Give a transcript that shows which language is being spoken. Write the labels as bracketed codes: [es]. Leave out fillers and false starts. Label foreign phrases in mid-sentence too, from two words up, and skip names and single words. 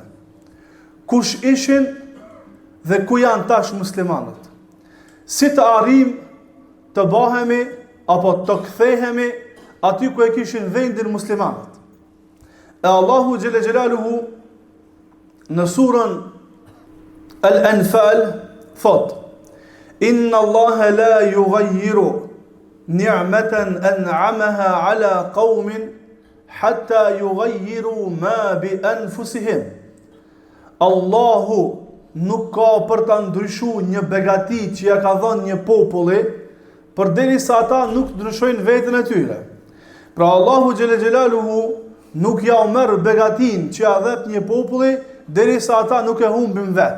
[sq] Kush ishin dhe ku janë tash muslimanët? Si të arrim të bahemi apo të kthehemi aty ku e kishin vendin muslimanët? E Allahu [ar] جل جلاله [sq] në surën Al-Anfal thot: [ar] إن الله لا يغير نعمة أنعمها على قوم حتى يغيروا ما بأنفسهم. [sq] Allahu nuk ka për ta ndryshuar një begati që ja ka dhënë një populli, përderisa ata nuk ndryshojnë veten e tyre. Pra Allahu [ar] جل جلاله [sq] nuk ja merr begatin që ja dhep një populli derisa ata nuk e humbin vet.